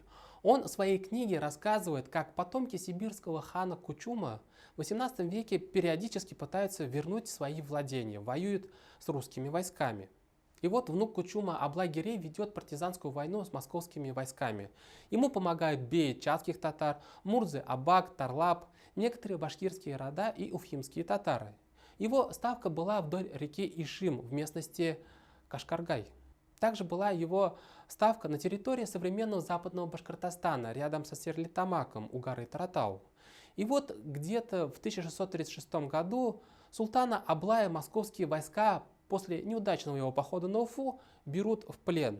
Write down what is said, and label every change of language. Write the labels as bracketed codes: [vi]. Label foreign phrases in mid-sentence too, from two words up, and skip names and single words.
[ru] Он в своей книге рассказывает, как потомки сибирского хана Кучума в XVIII веке периодически пытаются вернуть свои владения, воюют с русскими войсками. И вот внук Кучума Абылай-Гирей ведет партизанскую войну с московскими войсками. Ему помогают беи чатских татар, мурзы, абак, тарлап, некоторые башкирские рода и уфимские татары. Его ставка была вдоль реки Ишим в местности Кашкаргай. Также была его ставка на территории современного западного Башкортостана, рядом со Стерлитамаком у горы Таратау. И вот где-то в 1636 году султана Аблая московские войска после неудачного его похода на Уфу берут в плен.